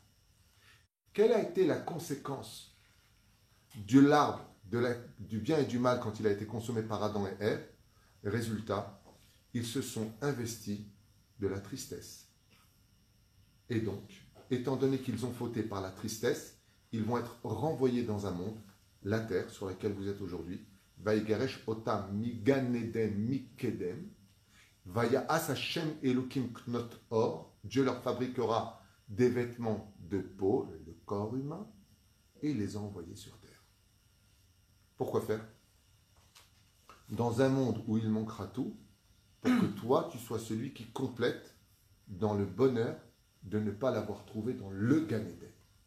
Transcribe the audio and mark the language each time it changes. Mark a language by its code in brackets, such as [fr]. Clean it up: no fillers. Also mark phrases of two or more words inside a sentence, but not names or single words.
[fr] Quelle a été la conséquence de l'arbre du bien et du mal quand il a été consommé par Adam et Ève? Résultat, ils se sont investis de la tristesse. Et donc, étant donné qu'ils ont fauté par la tristesse, ils vont être renvoyés dans un monde, la terre sur laquelle vous êtes aujourd'hui, [he] ויגרש אותם מגן עדן מקדם, ויעש השם אלוקים כתנות עור, [fr] Dieu leur fabriquera des vêtements de peau, le corps humain, et les a envoyés sur terre. Pourquoi faire? Dans un monde où il manquera tout, pour que toi, tu sois celui qui complète dans le bonheur de ne pas l'avoir trouvé dans le Gan Eden.